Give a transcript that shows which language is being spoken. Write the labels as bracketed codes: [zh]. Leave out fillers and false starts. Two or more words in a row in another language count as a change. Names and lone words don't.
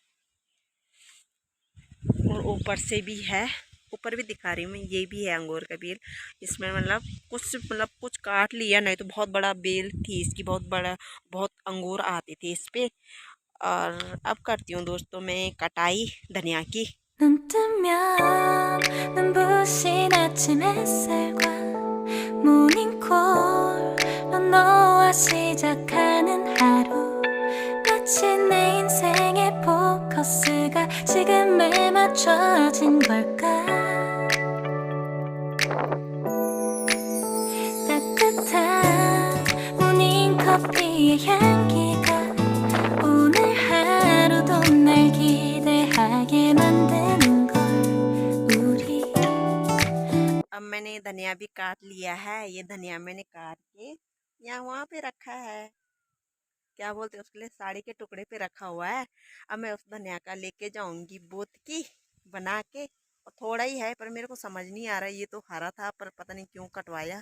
[hi] और ऊपर से भी है, ऊपर भी दिखा रही हूँ मैं, ये भी है अंगूर का बेल। इसमें मतलब कुछ काट लिया, नहीं तो बहुत बड़ा बेल थी इसकी, बहुत बड़ा, बहुत अंगूर आते थे इस पे। और अब करती हूँ दोस्तों मैं कटाई धनिया की। [ko] 눈 뜨면 눈부신 아침 햇살과 모닝콜로 너와 시작하는 하루, 마치 내 인생의 포커스가 지금에 맞춰진 걸까. 따뜻한 모닝커피의 향기가 오늘 하루도 날 기대하게 만드는 걸 우리। [hi] अब मैंने धनिया भी काट लिया है, ये धनिया मैंने काट के यहाँ वहाँ पे रखा है, क्या बोलते हैं उसके लिए, साड़ी के टुकड़े पे रखा हुआ है। अब मैं उस धनिया का लेके जाऊंगी बोत की बना के। और थोड़ा ही है, पर मेरे को समझ नहीं आ रहा, ये तो हरा था पर पता नहीं क्यों कटवाया।